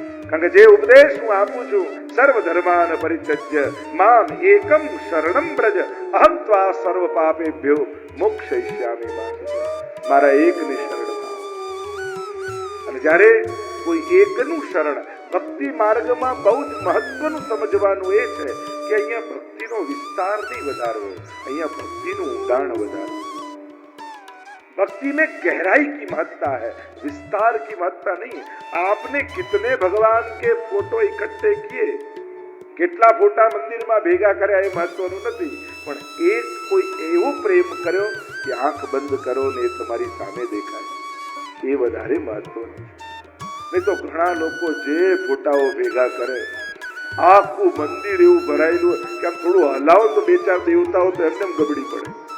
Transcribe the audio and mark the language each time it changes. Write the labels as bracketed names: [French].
[Gujarati] કારણ કે જે ઉપદેશ હું આપું છું, [Sanskrit] સર્વ ધર્માન પરિત્યજ્ય મામ એકમ શરણમ વ્રજ અહમ ત્વા સર્વ પાપેભ્યો મોક્ષયિષ્યામિ મા. [Gujarati] મારા એકની શરણ પામ. અને જ્યારે કોઈ એકનું શરણ, ભક્તિ માર્ગમાં બહુ જ મહત્વનું સમજવાનું એ છે કે અહીંયા ભક્તિનો વિસ્તાર નહીં વધારવો, અહીંયા ભક્તિનું ઊંડાણ વધારવું. [Hindi] भक्ति में गहराई की महत्ता है, विस्तार की महत्ता नहीं. आपने कितने भगवान के फोटो इकट्ठे किए, [Gujarati] કેટલા ફોટા મંદિરમાં ભેગા કર્યા એ મહત્વનું નથી, પણ એક કોઈ એવો પ્રેમ કર્યો કે આંખ બંધ કરો ને એ તમારી સામે દેખાય, એ વધારે મહત્વનું. નહીં તો ઘણા લોકો જે ફોટાઓ ભેગા કરે, આખું મંદિર એવું ભરાયેલું કે આમ થોડું હલાવો તો 2-4 દેવતાઓ તો એમને ગબડી પડે.